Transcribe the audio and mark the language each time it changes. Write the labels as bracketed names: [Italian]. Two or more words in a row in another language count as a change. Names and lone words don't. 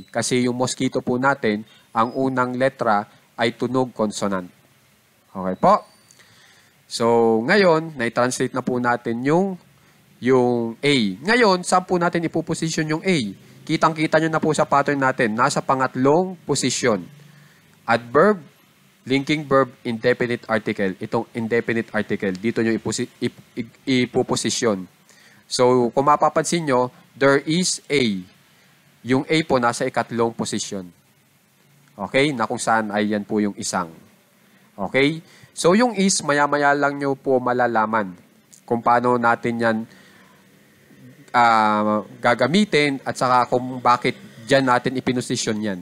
[Filipino] Kasi yung mosquito po natin, ang unang letra ay tunog consonant. Okay po? So, ngayon, na-translate na po natin yung yung A. Ngayon, saan po natin ipoposition yung A? Kitang-kita nyo na po sa pattern natin. Nasa pangatlong position. [English] Adverb, linking verb, indefinite article. [Filipino] Itong [English] indefinite article, [Filipino] dito nyo ipoposition. So, kung mapapansin nyo, [English] there is A. [Filipino] Yung A po nasa ikatlong position. Okay? Na kung saan ay yan po yung isang. Okay? So, yung is, maya-maya lang nyo po malalaman kung paano natin yan gagamitin at saka kung bakit dyan natin ipinosisyon yan.